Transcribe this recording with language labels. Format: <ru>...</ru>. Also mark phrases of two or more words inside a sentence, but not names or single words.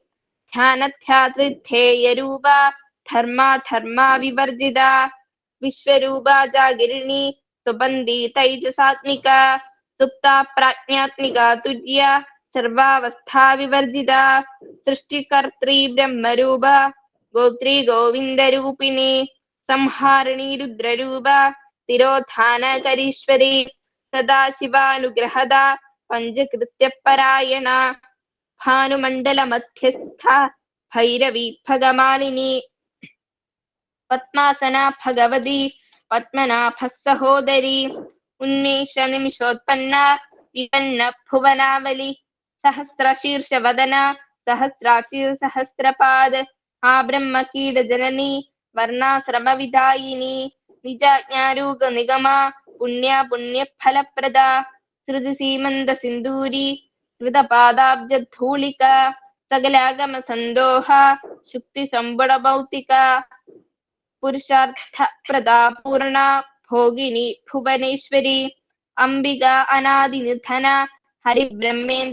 <sa>ध्यानध्यातृध्येयरूपा धर्मा धर्मा विवर्जिता विश्वरूपा जागिरिणी सुबन्धी तैजसात्मिका सुप्ता प्राज्ञात्मिका तुर्या सर्वावस्था विवर्जिता सृष्टिकर्त्री ब्रह्मरूपा गोत्री गोविन्दरूपिणी संहारिणी रुद्ररूपा तिरोधानकरीश्वरी सदाशिवानुग्रहदा पञ्चकृत्यपरायणा भानुमण्डलमध्यस्था भैरवी भगमालिनी पद्मासना भगवती पद्मनाभसहोदरी उन्मेष निमिषोत्पन्ना വിപന്ന ഭുവനാവലി സഹസ്രശീർഷവദന സഹസ്രാശീർ സഹസ്രപാദ ആ ബ്രഹ്മകീട ജനനി വർണ്ണാശ്രമവിധായിനി നിജാജ്ഞാരൂക നിഗമ പുണ്യ പുണ്യഫലപ്രദ ശ്രുതി സീമന്ത സിന്ദൂരി കൃതപാദാബ്ജധൂളിക സകലാഗമ സന്തോഹ ശുക്തി സംബുട ഭൗതിക പുരുഷാർത്ഥ പ്രദാ പൂർണ ഭോഗിനി ഭുവനേശ്വരി അംബിക അനാദിനിധന ഹരിബ്രഹ്മേന്ദ്ര</sa>